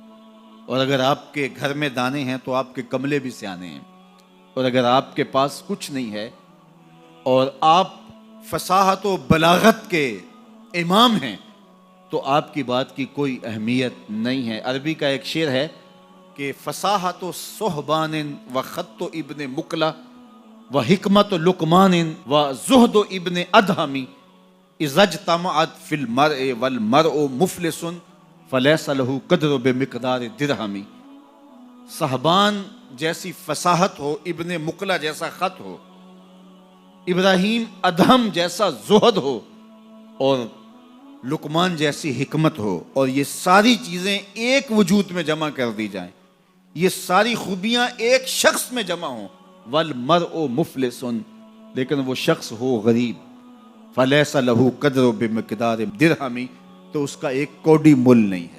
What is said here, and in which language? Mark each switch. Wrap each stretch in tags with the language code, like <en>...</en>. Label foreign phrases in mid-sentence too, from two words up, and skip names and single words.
<ur>اور اگر آپ کے گھر میں دانے ہیں تو آپ کے کملے بھی سیانے ہیں، اور اگر آپ کے پاس کچھ نہیں ہے اور آپ فصاحت و بلاغت کے امام ہیں تو آپ کی بات کی کوئی اہمیت نہیں ہے. عربی کا ایک شعر ہے کہ</ur> <ar>فصاحت و صحبان و خط و ابن مقلہ و حکمت و لقمان و زہد و ابن ادہمی اذا اجتمعت فی المرء والمرء مفلس فلیس لہ قدر بمقدار درہمی.</ar> <ur>صحبان جیسی فصاحت ہو، ابن مقلہ جیسا خط ہو، ابراہیم ادہم جیسا زہد ہو اور لقمان جیسی حکمت ہو، اور یہ ساری چیزیں ایک وجود میں جمع کر دی جائیں، یہ ساری خوبیاں ایک شخص میں جمع ہوں،</ur> <ar>والمرء مفلس،</ar> <ur>لیکن وہ شخص ہو غریب،</ur> <ar>فلیس لہ قدر بمقدار درہم،</ar> <ur>تو اس کا ایک کوڑی مول نہیں ہے۔</ur>